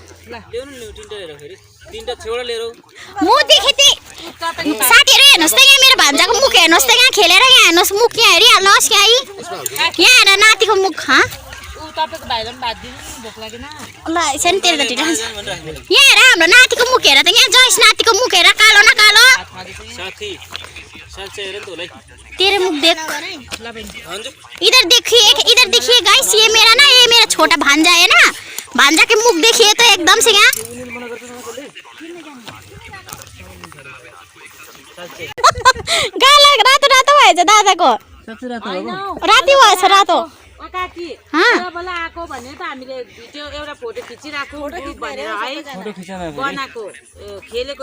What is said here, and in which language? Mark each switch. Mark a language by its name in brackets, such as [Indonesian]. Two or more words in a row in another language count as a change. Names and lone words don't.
[Nepali] मुख देखेँ थिएँ साथीहरू, हेर्नुहोस् त यहाँ मेरो भान्जाको मुख हेर्नुहोस् त। यहाँ खेलेर यहाँ हेर्नुहोस्, मुख यहाँ हेरिहाल्नुहोस्। यहाँ हेर नातिको मुख। ल एकछिन तेरो त ढिलो। यहाँ हेर हाम्रो नातिको मुख हेर त। यहाँ जयस नातिको मुख हेर, कालो न कालो। [Hindi] तेरे मुख देख, इधर देखिए गाइस। ये मेरा ना, ये मेरा छोटा भांजा है ना। भांजा के मुख देखिए तो एकदम से [Nepali] यहाँ गाला रातो रातो भएछ दादाको। राति भएछ रातो। आको भने त हामीले भिडियो एउटा फोटो खिचिराको भनेर है बनाएको खेलेको।